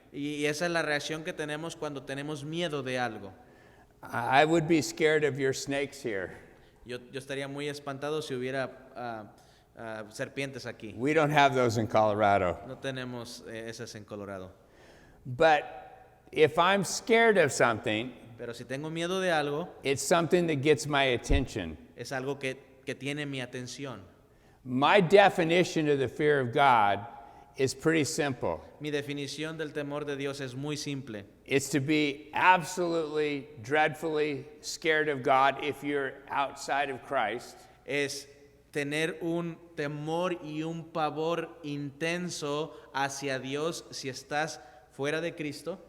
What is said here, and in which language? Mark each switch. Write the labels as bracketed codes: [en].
[es] Y esa es la reacción que tenemos cuando tenemos miedo de algo. [en] I would be scared of your snakes here. [es] Yo estaría muy espantado si hubiera serpientes aquí. [en] We don't have those in Colorado. [es] No tenemos esas en Colorado. [en] But if I'm scared of something, [es] Pero si tengo miedo de algo, [en] it's something that gets my attention. [es] es algo que tiene mi atención. [en] My definition of the fear of God is pretty simple. [es] Mi definición del temor de Dios es muy simple. [en] It's to be absolutely, dreadfully scared of God if you're outside of Christ. [es] Es tener un temor y un pavor intenso hacia Dios si estás fuera de Cristo.